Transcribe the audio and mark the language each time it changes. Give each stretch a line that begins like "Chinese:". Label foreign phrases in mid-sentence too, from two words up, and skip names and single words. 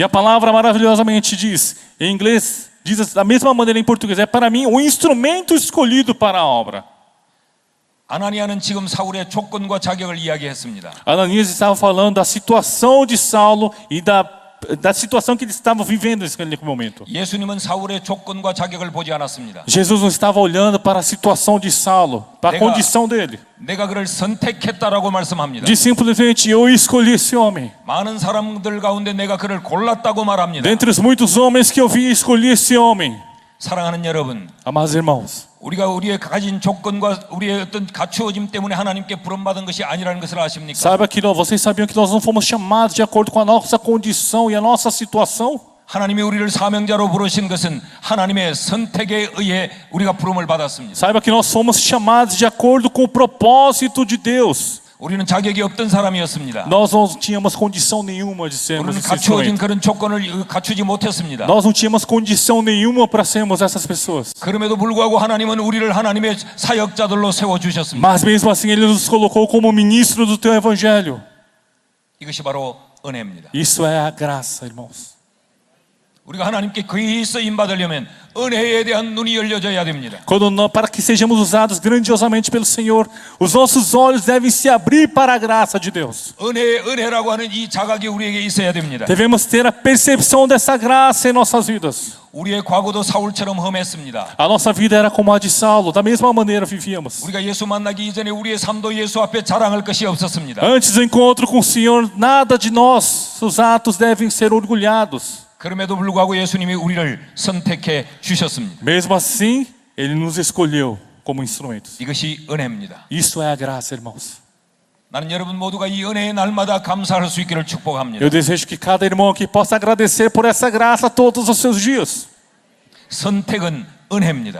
Portuguese: E a palavra maravilhosamente diz, em inglês, diz da mesma maneira em português: é para mim o instrumento escolhido para a obra.
Korean: 아나니아는 지금 사울의 조건과 자격을 이야기했습니다.
Portuguese: Ananias estava falando da situação de Saulo e da situação que ele estava vivendo naquele momento.
Korean: 예수님은 사울의 조건과 자격을 보지 않았습니다.
Portuguese: Jesus não estava olhando para a situação de Saulo, para a condição dele.
Korean: 내가 그를 선택했다라고 말씀합니다.
Portuguese: Diz simplesmente: eu escolhi esse homem.
Korean: 많은 사람들 가운데 내가 그를 골랐다고 말합니다.
Portuguese: Dentre os muitos homens que eu vi, escolhi esse homem.
Korean: 사랑하는 여러분,
Portuguese: Amados irmãos,
Korean: 우리가 우리의 가진 조건과 우리의 어떤 갖추어짐 때문에 하나님께 부름받은 것이 아니라는 것을 아십니까?
Portuguese: saiba que vocês sabiam que nós não fomos chamados de acordo com a nossa condição e a nossa situação?
Korean: 하나님이 우리를 사명자로 부르신 것은 하나님의 선택에 의해 우리가 부름을 받았습니다.
Portuguese: Saiba que nós fomos chamados de acordo com o propósito de Deus.
Korean: 우리는 자격이 없던 사람이었습니다.
Portuguese: Nós não tínhamos condição nenhuma de sermos
Korean: 우리는
Portuguese: esse
Korean: 갖추어진
Portuguese: instrumento.
Korean: 그런 조건을 갖추지 못했습니다.
Portuguese: Nós não tínhamos condição nenhuma para sermos essas pessoas.
Korean: 그럼에도 불구하고 하나님은 우리를 하나님의 사역자들로 세워주셨습니다.
Portuguese: Mas mesmo assim Ele nos colocou como ministro do Teu Evangelho.
Korean: 이것이 바로 은혜입니다.
Portuguese: Isso é a graça, irmãos.
Korean: 우리가 하나님께 거의 쓰임 받으려면 은혜에 대한 눈이 열려져야 됩니다.
Portuguese: Para que sejamos usados grandiosamente pelo Senhor, os nossos olhos devem se abrir para a graça de Deus.
Korean: 은혜라고 하는 이 자각이 우리에게 있어야 됩니다.
Portuguese: Devemos ter a percepção dessa graça em nossas vidas.
Korean: 우리의 과거도 사울처럼 험했습니다.
Portuguese: A nossa vida era como a de Saulo, da mesma maneira vivíamos.
Korean: 우리가 예수 만나기 이전에 우리의 삶도 예수 앞에 자랑할 것이 없었습니다.
Portuguese: Antes do encontro com o Senhor, nada de nós, os atos devem ser orgulhados.
Korean: 그럼에도 불구하고 예수님이 우리를 선택해 주셨습니다.
Portuguese: Mesmo assim, Ele nos escolheu como instrumentos.
Korean: 이것이 은혜입니다.
Portuguese: Isso é a graça, irmãos.
Korean: 나는 여러분 모두가 이 은혜의 날마다 감사할 수 있기를 축복합니다.
Portuguese: Eu desejo que cada irmão aqui possa agradecer por essa graça todos os seus dias.
Korean: 선택은 은혜입니다.